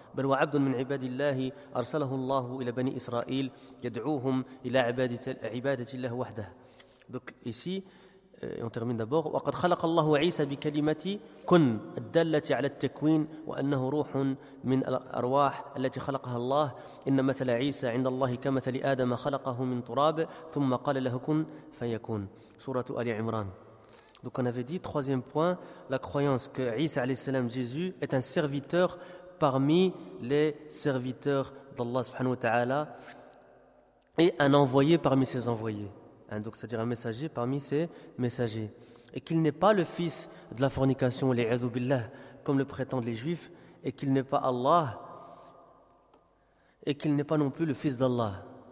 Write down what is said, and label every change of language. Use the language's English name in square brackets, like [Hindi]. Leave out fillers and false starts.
[Arabic] بل هو عبد من عباد الله أرسله الله إلى بني إسرائيل يدعوهم إلى عبادة الله وحده. [French] دوك ici on termine d'abord. [Arabic] وقد خلق الله عيسى بكلمة كن الدالة على التكوين وأنه روح من الأرواح التي خلقها الله. إن مثل عيسى عند الله كمثل آدم خلقه من تراب ثم قال له كن فيكون. سورة آل عمران. [French] دوك on avait dit troisième point, la croyance que Isa [Arabic] عليه السلام [French] Jésus est un serviteur parmi les serviteurs d'Allah subhanahu wa ta'ala et un envoyé parmi ses envoyés, donc c'est-à-dire un messager parmi ses messagers, et qu'il n'est pas le fils de la fornication comme le prétendent les juifs, et qu'il n'est pas Allah, et qu'il n'est pas non plus le fils d'Allah,